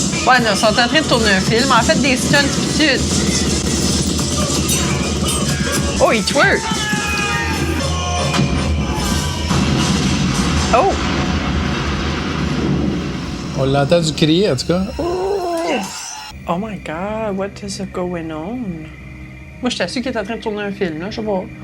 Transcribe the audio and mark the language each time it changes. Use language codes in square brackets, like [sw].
[fr] Ouais, non, ils sont en train de tourner un film. En fait, des stunts pis tout. Oh, il twerk. Oh! On l'a entendu crier, en tout cas. [en] Oh my God, what is going on? [fr] Moi, je t'assure qu'il est en train de tourner un film, là, je sais pas.